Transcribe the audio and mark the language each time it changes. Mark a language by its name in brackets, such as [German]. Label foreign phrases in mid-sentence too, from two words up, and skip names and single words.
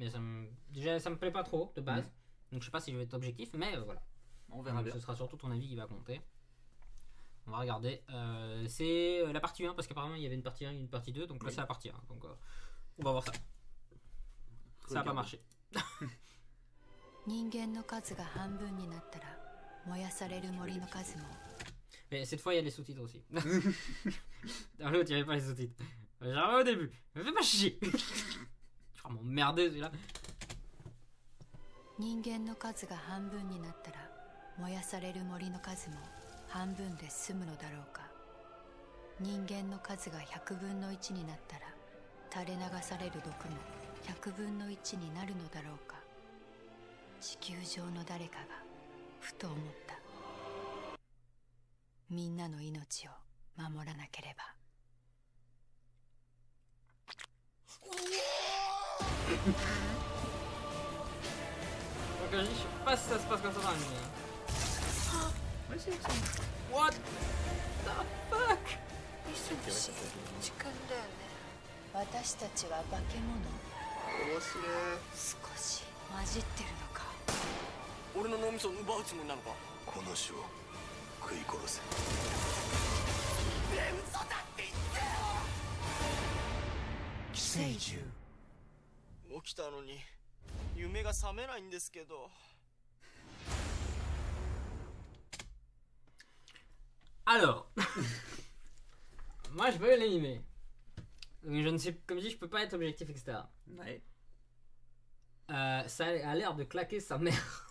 [French] Mais déjà, ça me plaît pas trop de base. Donc je sais pas si je vais être objectif, mais voilà. On verra bien. Ce sera surtout ton avis qui va compter. On va regarder. C'est la partie 1, parce qu'apparemment il y avait une partie 1 et une partie 2. Donc là, c'est la partie 1. Donc on va voir ça. Ça va pas marcher. [Japanese] 人間の数が半分になったら燃やされる森の数も [French] Mais cette fois, il y a les sous-titres aussi. Dans l'autre, il n'y avait pas les sous-titres. J'arrive au début. Me fais pas chier. Tu vas m'emmerder celui-là. [Japanese] 人間の数が半分になったら燃やされる森の数も半分で済むのだろうか。人間の数が100分の1になったら垂れ流される毒も100分の1になるのだろうか。地球上の誰かがふと思った。みんなの命を守らなければ。 [French] Donc je sais pas si ça se passe comme ça dans l'anime. Ouais, c'est ça. [English] What the fuck? [Japanese] 時間だよね。私たちは化け物。面白い。少し混じってるのか。俺の脳みそを奪うつもりなのか。この種を食い殺せ。嘘だって言ってよ。寄生獣。起きたのに夢が覚めないんですけど。 [French] Alors, moi je veux l'animer. Donc je ne sais, comme je dis, je peux pas être objectif, etc. Ouais. Ça a l'air de claquer sa mère.